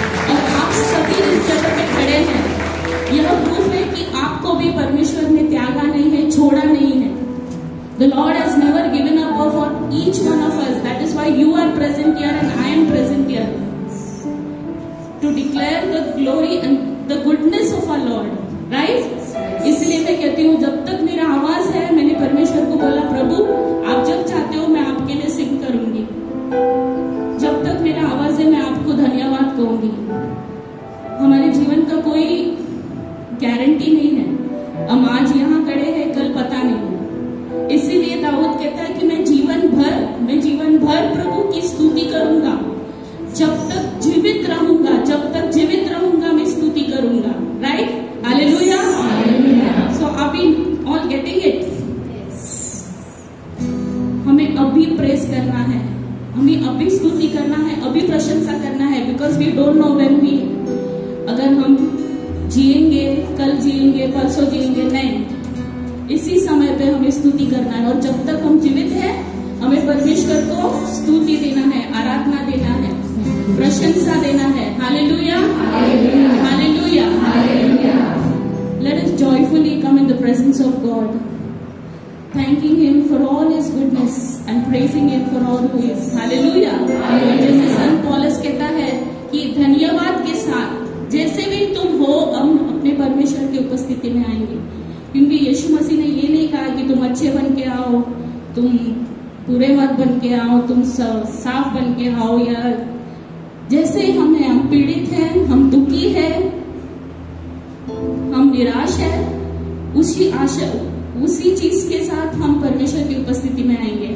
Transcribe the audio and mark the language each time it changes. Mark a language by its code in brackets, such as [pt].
[hi] और आप सभी इस जगह पे खड़े हैं, यह प्रूफ है कि आपको भी परमेश्वर ने त्यागा नहीं है, छोड़ा नहीं है. [en] The Lord has never given up for each one of us. That is why you are present here and I am present here to declare the glory and the goodness of our Lord. Right? [hi] इसलिए मैं कहती हूँ, जब तक मेरा आवाज है, मैंने परमेश्वर को बोला, प्रभु आप जब चाहते हो मैं आपके लिए सिंग करूंगी. जब तक मेरा आवाज है मैं आपको धन्यवाद कहूंगी. हमारे जीवन का कोई गारंटी नहीं है. हम आज यहाँ खड़े हैं, कल पता नहीं. इसीलिए दाऊद कहता है कि मैं जीवन भर प्रभु की स्तुति करूंगा, जब तक जीवित रहूंगा मैं स्तुति करूंगा. Right? Hallelujah. [en] So are we all getting it? [hi] हमें अभी प्रेस करना है, हमें अभी स्तुति करना है, अभी प्रशंसा करना है. [en] because we don't know when we, [hi] अगर हम जिएंगे, कल जिएंगे, परसों जिएंगे, नहीं. इसी समय पे हमें स्तुति करना है, और जब तक हम जीवित हैं हमें परमेश्वर को स्तुति देना है, आराधना देना है, प्रशंसा देना है। Hallelujah, hallelujah, hallelujah. [en] Let us joyfully come in the presence of God, thanking Him for all His goodness and praising Him for all who is. Hallelujah. [hi] जैसे संत पौलुस कहता है कि धन्यवाद के साथ जैसे भी तुम हो हम अपने परमेश्वर की उपस्थिति में आएंगे, क्योंकि यीशु मसीह ने ये नहीं कहा कि तुम अच्छे बन के आओ, तुम पूरे मत बन के आओ, तुम साफ बन के आओ, या जैसे हम हैं, हम पीड़ित हैं, हम दुखी हैं, हम निराश है, उसी आशा उसी चीज के साथ हम परमेश्वर की उपस्थिति में आएंगे।